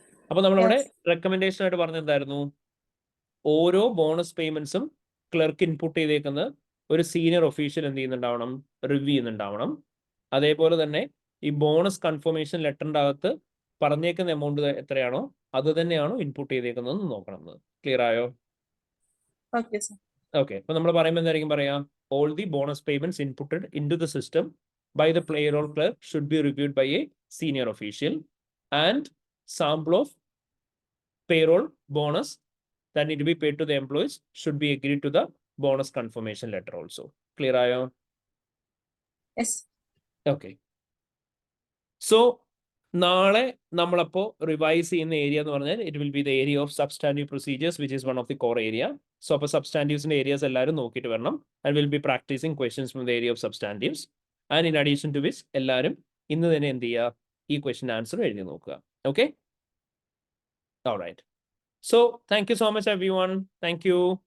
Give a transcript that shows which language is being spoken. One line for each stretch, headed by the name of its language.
Malayalam: അപ്പൊ നമ്മളവിടെ റെക്കമെൻഡേഷൻ ആയിട്ട് പറഞ്ഞ എന്തായിരുന്നു? ഓരോ ബോണസ് പേയ്മെന്റ്സും ക്ലർക്ക് ഇൻപുട്ട് ചെയ്തേക്കുന്ന ഒരു സീനിയർ ഒഫീഷ്യൽ എന്ത് ചെയ്യുന്നുണ്ടാവണം? റിവ്യൂ ചെയ്യുന്നുണ്ടാവണം. അതേപോലെ തന്നെ ഈ ബോണസ് കൺഫർമേഷൻ ലെറ്ററിന്റെ അകത്ത് പറഞ്ഞേക്കുന്ന എമൗണ്ട് എത്രയാണോ അത് തന്നെയാണോ ഇൻപുട്ട് ചെയ്തേക്കുന്നത് നോക്കണം. ക്ലിയർ ആയോ? Okay sir. ഓക്കെ, അപ്പൊ നമ്മൾ പറയുമ്പോൾ എന്തായിരിക്കും പറയാം?
English: All the bonus payments inputted into the system by the payroll clerk should be reviewed by a senior official, and sample of payroll bonus that need to be paid to the employees should be agreed to the bonus confirmation letter also.
Malayalam: Clear ayo?
English: Yes okay.
Malayalam: So നാളെ നമ്മളപ്പോ revise ചെയ്യുന്ന area എന്ന് പറഞ്ഞാൽ
English: It will be the area of substantive procedures which is one of the core area.
Malayalam: So അപ്പോൾ സബ്സ്റ്റാൻറ്റീവ്സിന്റെ areas എല്ലാവരും നോക്കിയിട്ട് വരണം.
English: And will be practising questions from the area of substantives. And in addition to which
Malayalam: എല്ലാവരും ഇന്ന് തന്നെ എന്ത് ചെയ്യുക, ഈ ക്വസ്റ്റ്യൻ ആൻസർ എഴുതി നോക്കുക.
English: Okay, alright. So thank you so much everyone. Thank you.